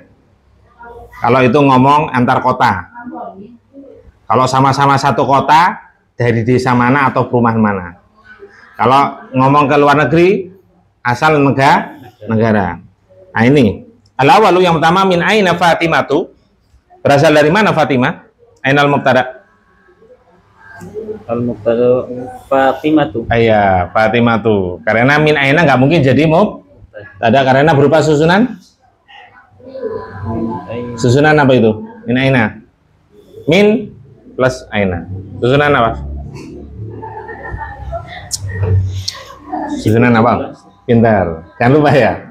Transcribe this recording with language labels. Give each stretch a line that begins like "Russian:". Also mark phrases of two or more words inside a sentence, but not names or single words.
Indonesian: Kalau itu ngomong antar kota. Kalau sama-sama satu kota, dari desa mana atau perumahan mana. Kalau ngomong ke luar negeri, asal negara. Nah ini al-awwalu, yang pertama,
Arabic: من أين
Indonesian: Fatimah tu, berasal dari mana Fatimah?
Arabic: أين المبتدأ.
Indonesian: Al-mubtada Fatimah tu. Iya, Fatimah tu. Karena
Arabic: من أين
Indonesian: nggak mungkin jadi mubtada karena berupa susunan. Susunan apa itu?
Arabic: من أين.
Indonesian: Min plus aina. Susunan apa? Susunan apa? Pintar. Jangan lupa ya.